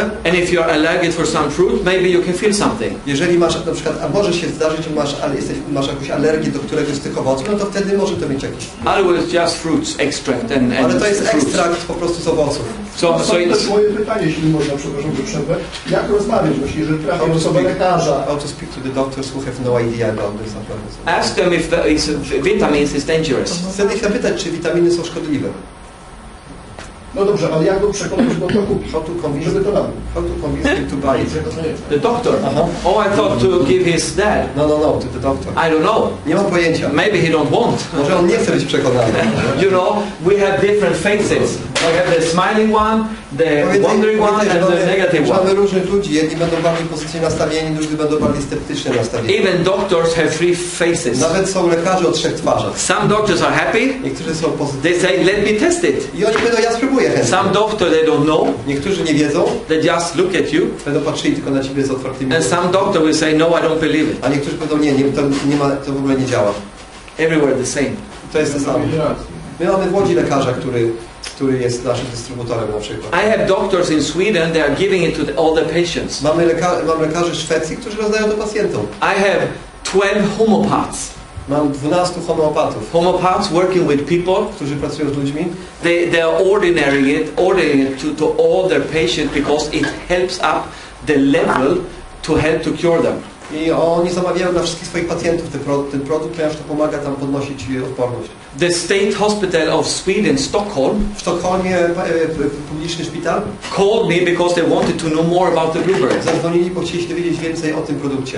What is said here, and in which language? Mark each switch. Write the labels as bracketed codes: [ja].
[en] And if you're allergic for some fruit, maybe you can feel something. [pl] Jeżeli masz na przykład, a może się zdarzyć, że masz jakąś alergię do któregoś z tych owoców, no to wtedy może to mieć jakiś. [en] Otherwise, just fruits, extract and [pl] ale to jest [en] fruits. [pl] ekstrakt po prostu z owoców. To jest moje pytanie, jeśli można, przepraszam, że przerwę. Jak rozmawiać właśnie, jeżeli trafię osobę lekarza? [en] How to speak to the doctors who have no idea about this. Ask them if vitamins is dangerous. [pl] Chcę ich zapytać, czy witaminy są szkodliwe. No dobrze, ale jak go przekonać, żeby to kupić? Żeby to nabył? [en] How to convince him to buy it? The doctor? Oh, I thought to give his dad. No, to the doctor. I don't know. [pl] Nie mam pojęcia. [en] Maybe he don't want. [pl] Może on nie chce być przekonany. [en] You know, we have different faces. We have the smiling one, the wondering one, and the negative one. [pl] Mamy różnych ludzi. Jedni będą bardziej pozytywnie nastawieni, drudzy będą bardziej sceptycznie nastawieni. [en] Even doctors have 3 faces. [pl] Nawet są lekarze o 3 twarzach. [en] Some doctors are happy. [pl] Niektórzy są pozytywni. [en] They say, let me test it. [pl] I oni będą, ja spróbuję chętnie. [en] Some doctors, they don't know. [pl] Niektórzy nie wiedzą. [en] They just look at you. [pl] Będą patrzyli tylko na ciebie z otwartymi [en] And some doctor will say, no, I don't believe it. [pl] A niektórzy powiedzą, to w ogóle nie działa. [en] Everywhere the same. [pl] To jest to samo. My mamy w Łodzi lekarza, który jest naszym dystrybutorem na przykład. [en] I have doctors in Sweden, they are giving it to all the patients. [pl] Mam lekarzy w Szwecji, którzy rozdają to pacjentom. [en] I have 12 homeopaths. [pl] Mam 12 homeopatów. [en] Homeopaths working with people, [pl] którzy pracują z ludźmi. [en] They are ordering it to all their patients because it helps up the level to help to cure them. [pl] I oni zamawiają dla wszystkich swoich pacjentów ten produkt, ponieważ to pomaga tam podnosić odporność. [en] The State Hospital of Sweden, Stockholm, [pl] w Sztokholmie publiczny szpital [en] called me because they wanted to know more about the blueberry. [pl] Zadzwonili, bo chcieli się dowiedzieć więcej o tym produkcie.